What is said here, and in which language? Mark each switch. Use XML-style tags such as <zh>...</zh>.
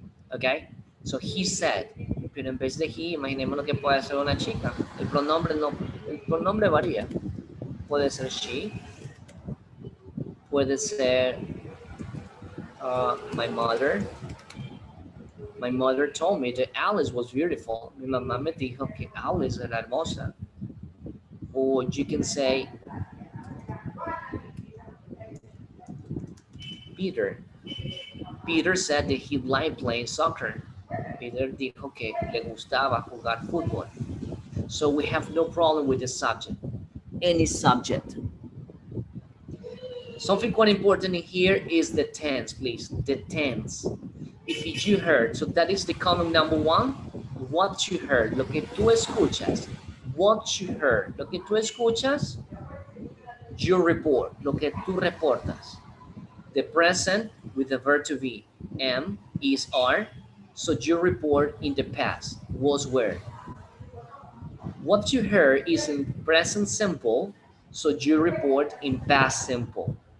<en>Ok, so he said,</en> <es>pero en vez de he, imaginémonos que puede ser una chica. El pronombre varía. Puede ser she, puede ser my mother.</es> <en>My mother told me that Alice was beautiful.</en> <es>Mi mamá me dijo que Alice era hermosa.</es> <en>Or you can say Peter. Peter said that he liked playing soccer.</en> <es>Peter dijo que le gustaba jugar fútbol.</es> <en>So we have no problem with the subject. Any subject. Something quite important in here is the tense, please. The tense. If you heard, so that is the column number one. What you heard,</en> <es>lo que tú escuchas.</es> <en>What you heard, lo que tú escuchas. You report,</en> <es>lo que tú reportas.</es> <en>The present with the verb to be. Am, is, are. So you report in the past. Was, were. What you heard is in present simple. So you report in past simple.</en>